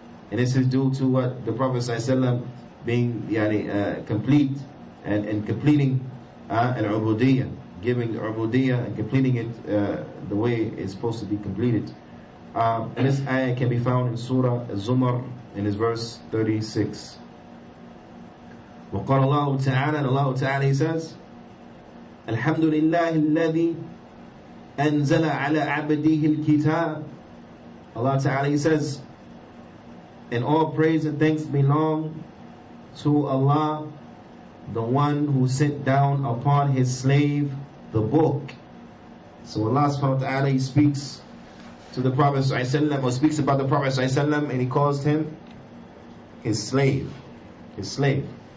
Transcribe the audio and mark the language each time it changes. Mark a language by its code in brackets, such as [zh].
[en] And this is due to what the Prophet ﷺ being complete and completing al-ubudiyya, giving the ubudiyya and completing it the way it's supposed to be completed. And this ayah can be found in Surah Al-Zumar in his verse 36. [ar] وقال الله تعالى, [en] and Allah Ta'ala, He says, [ar] الحمد لله الذي أنزل على عبده الكتاب. [en] Allah Ta'ala, He says, and all praise and thanks belong to Allah, the one who sent down upon His slave the book. So Allah subhanahu wa ta'ala, He speaks to the Prophet ﷺ, or speaks about the Prophet ﷺ, and He calls him His slave. His slave.